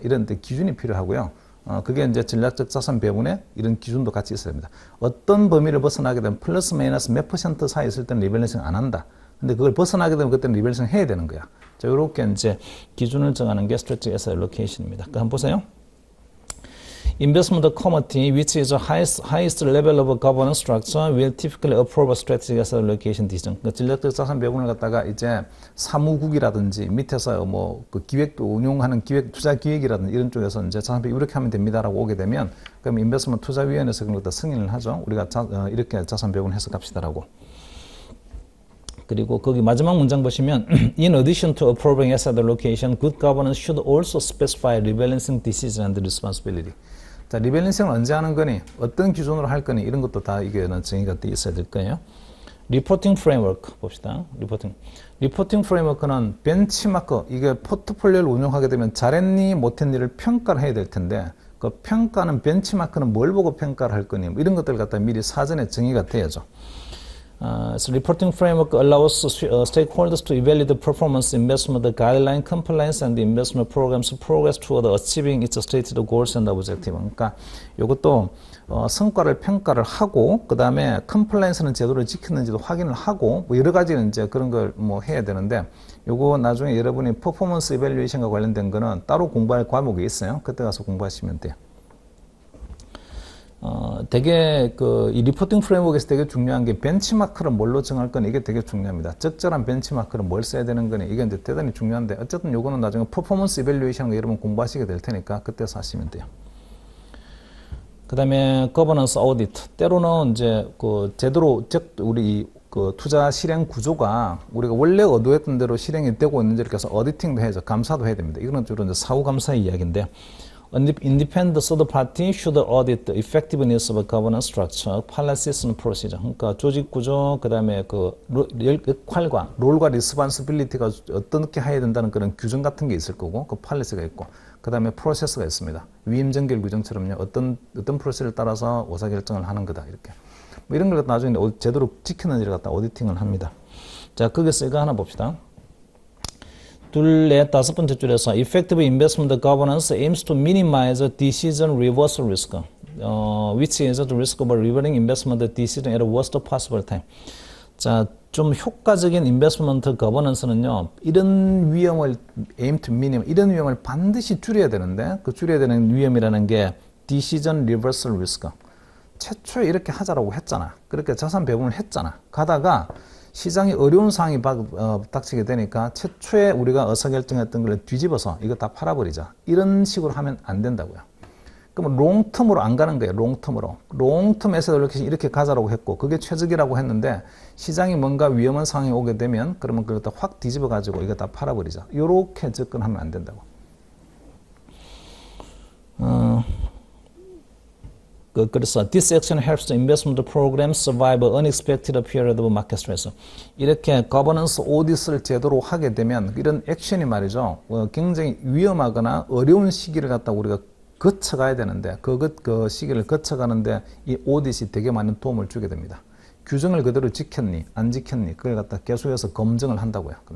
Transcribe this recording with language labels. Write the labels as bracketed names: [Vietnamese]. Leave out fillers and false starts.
[Korean] 이런 데 기준이 필요하고요. 그게 이제 전략적 자산 배분에 이런 기준도 같이 있어야 됩니다. 어떤 범위를 벗어나게 되면 플러스 마이너스 몇 % 사이 있을 때는 리밸런싱 안 한다. 근데 그걸 벗어나게 되면 그때는 리밸런싱 해야 되는 거야. 자, 이렇게 이제 기준을 정하는 게 Strategic Asset Allocation입니다. 한번 보세요. [English] Investment committee, which is the highest level of governance structure, will typically approve a strategic asset allocation decision. [Korean] 그 전략적 자산 배분을 갖다가 이제 사무국이라든지 밑에서 뭐 그 기획 운용하는 투자 기획이라든지 이런 쪽에서 이제 자산 배분 이렇게 하면 됩니다라고 오게 되면 그럼 인베스트먼트 투자위원회에서 그런 것도 승인을 하죠. 우리가 이렇게 자산 배분 해서 갑시다라고. 그리고 거기 마지막 문장 보시면 [English] In addition to approving asset allocation, good governance should also specify rebalancing decision and responsibility. [Korean] 자, 리밸런싱을 언제 하는 거니? 어떤 기준으로 할 거니? 이런 것도 다 이게는 정의가 돼 있어야 될 거예요. 리포팅 프레임워크 봅시다. 리포팅 프레임워크는 벤치마크, 이게 포트폴리오를 운영하게 되면 잘했니 못했니를 평가를 해야 될 텐데 그 평가는 벤치마크는 뭘 보고 평가를 할 거니? 이런 것들 갖다 미리 사전에 정의가 돼야죠. [English] So reporting framework allows stakeholders to evaluate the performance, investment, the guideline compliance, and the investment programs progress toward achieving its stated goals and objective. [Korean] 그러니까 이것도 성과를 평가를 하고 그 다음에 컴플라이언스는 제대로 지켰는지도 확인을 하고 뭐 여러 가지는 이제 그런 걸 뭐 해야 되는데 요거 나중에 여러분이 퍼포먼스 이밸류에이션과 관련된 거는 따로 공부할 과목이 있어요. 그때 가서 공부하시면 돼요. 되게 이 리포팅 프레임워크에서 되게 중요한 게 벤치마크를 뭘로 정할 거니 이게 되게 중요합니다. 적절한 벤치마크를 뭘 써야 되는 거니 이게 이제 대단히 중요한데 어쨌든 요거는 나중에 퍼포먼스 이밸류에이션 거 여러분 공부하시게 될 테니까 그때서 하시면 돼요. 그 다음에 거버넌스 오디트 때로는 이제 제대로 우리 투자 실행 구조가 우리가 원래 의도했던 대로 실행이 되고 있는지 이렇게 해서 오디팅도 해야죠. 감사도 해야 됩니다. 이거는 주로 이제 사후 감사의 이야기인데. [English] Independent third party should audit the effectiveness of a governance structure, policies and procedure. [Korean] 그러니까 조직 구조, 그 다음에 역할과 롤과 리스폰시빌리티가 어떻게 해야 된다는 그런 규정 같은 게 있을 거고, 그 팔리시가 있고, 그 다음에 프로세스가 있습니다. 위임 정결 규정처럼요, 어떤 프로세스를 따라서 의사결정을 하는 거다 이렇게. 뭐 이런 걸 나중에 제대로 지켰는지를 갖다 오디팅을 합니다. 자, 거기서 이거 하나 봅시다. 둘의 다섯 번째 줄에서 [English] effective investment governance aims to minimize decision reversal risk, which is the risk of reversing investment decision at the worst possible time. [Korean] 자, 좀 효과적인 인베스트먼트 거버넌스는요, 이런 위험을 [English] aim to minimize, [Korean] 이런 위험을 반드시 줄여야 되는데, 그 줄여야 되는 위험이라는 게 [English] decision reversal risk. [Korean] 최초에 이렇게 하자라고 했잖아. 그렇게 자산 배분을 했잖아. 가다가 시장이 어려운 상황이 닥치게 되니까 최초에 우리가 의사결정했던 걸 뒤집어서 이거 다 팔아버리자. 이런 식으로 하면 안 된다고요. 그러면 롱텀으로 안 가는 거예요. 롱텀으로. 롱텀 에셋 알로케이션 이렇게 가자라고 했고 그게 최적이라고 했는데 시장이 뭔가 위험한 상황이 오게 되면 그러면 그걸 확 뒤집어가지고 이거 다 팔아버리자. 이렇게 접근하면 안 된다고. 그래서 [English] this action helps the investment program survive unexpected period of market stress. [Korean] 이렇게 거버넌스 오디트를 제대로 하게 되면 이런 액션이 말이죠. 굉장히 위험하거나 어려운 시기를 갖다 우리가 거쳐가야 되는데 그 시기를 거쳐가는데 이 오디트이 되게 많은 도움을 주게 됩니다. 규정을 그대로 지켰니 안 지켰니 그걸 갖다 계속해서 검증을 한다고요.